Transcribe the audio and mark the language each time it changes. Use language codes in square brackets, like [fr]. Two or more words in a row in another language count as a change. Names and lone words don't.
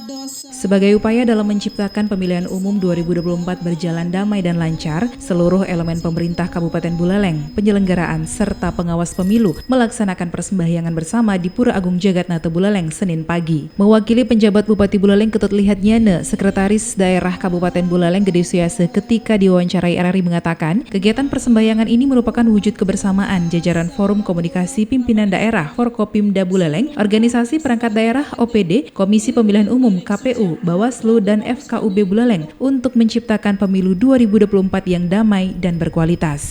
[id] Sebagai upaya dalam menciptakan pemilihan umum 2024 berjalan damai dan lancar, seluruh elemen pemerintah Kabupaten Buleleng, penyelenggaraan, serta pengawas pemilu melaksanakan persembahyangan bersama di Pura Agung Jagatnata Buleleng Senin pagi. Mewakili penjabat Bupati Buleleng Ketut Lihat Nyane, Sekretaris Daerah Kabupaten Buleleng Gede Suyase ketika diwawancarai RRI mengatakan, kegiatan persembahyangan ini merupakan wujud kebersamaan jajaran Forum Komunikasi Pimpinan Daerah Forkopimda Buleleng, Organisasi Perangkat Daerah OPD, Komisi Pemilihan Umum KPU, Bawaslu, dan FKUB Buleleng untuk menciptakan pemilu 2024 yang damai dan berkualitas.